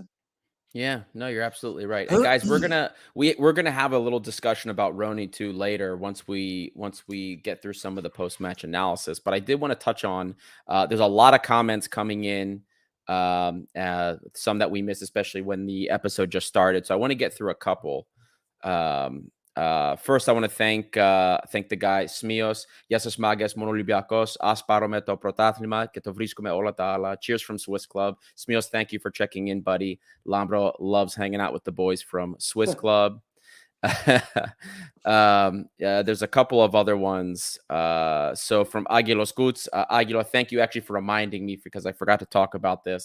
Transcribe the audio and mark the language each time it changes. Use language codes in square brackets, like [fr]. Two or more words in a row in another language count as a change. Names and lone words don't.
[en] Yeah, no, you're absolutely right. And guys, we're gonna have a little discussion about Rony too later once we get through some of the post-match analysis. But I did want to touch on there's a lot of comments coming in, some that we missed, especially when the episode just started. So I want to get through a couple. First, I want to thank the guy Smios. [el] Γεια σας μάγκες, μόνο Olympiakos. Ας πάρουμε το πρωτάθλημα και το βρίσκουμε όλα τα άλλα. [en] Cheers from Swiss Club. Smios, thank you for checking in, buddy. Lambro loves hanging out with the boys from Swiss Club. There's a couple of other ones. So from Aguilos Guts, Aguilo, thank you actually for reminding me because I forgot to talk about this.